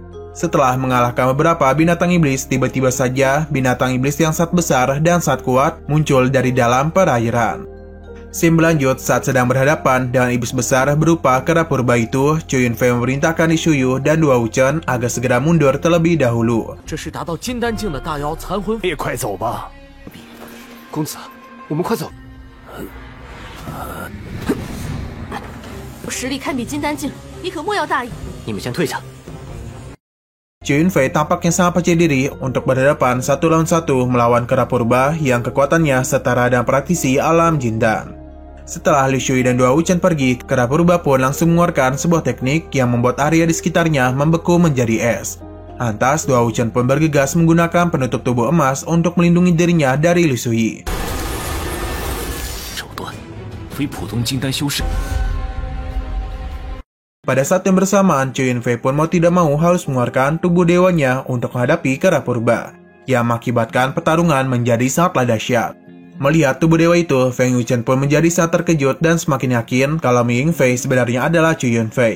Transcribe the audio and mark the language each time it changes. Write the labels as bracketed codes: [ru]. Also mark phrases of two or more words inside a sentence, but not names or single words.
[id] Setelah mengalahkan beberapa binatang iblis, tiba-tiba saja binatang iblis yang sangat besar dan sangat kuat muncul dari dalam perairan. [en] Scene [id] berlanjut saat sedang berhadapan dengan iblis besar berupa kera purba itu, Chou Yunfei memerintahkan Li Shuyu dan Dua Wuchen agar segera mundur terlebih dahulu. [zh] 这是达到金丹境的大妖残魂，也快走吧，公子，我们快走。我实力堪比金丹境，你可莫要大意。你们先退下。 [id] Chou Yunfei tampaknya sangat percaya diri untuk berhadapan 1 lawan 1 melawan kera purba yang kekuatannya setara dengan praktisi alam Jindan. Setelah Li Shuyu dan Dua Wuchen pergi, kera purba pun langsung mengeluarkan sebuah teknik yang membuat area di sekitarnya membeku menjadi es. Lantas, Dua Wuchen pun bergegas menggunakan penutup tubuh emas untuk melindungi dirinya dari Li Shuyu. [zh] 手段非普通金丹修士。 [id] Pada saat yang bersamaan, Chou Yunfei pun mau tidak mau harus mengeluarkan tubuh dewanya untuk menghadapi kera purba, yang mengakibatkan pertarungan menjadi sangatlah dahsyat. Melihat tubuh dewa itu, Feng Yuqian pun menjadi sangat terkejut dan semakin yakin kalau Mi Yingfei sebenarnya adalah Chou Yunfei.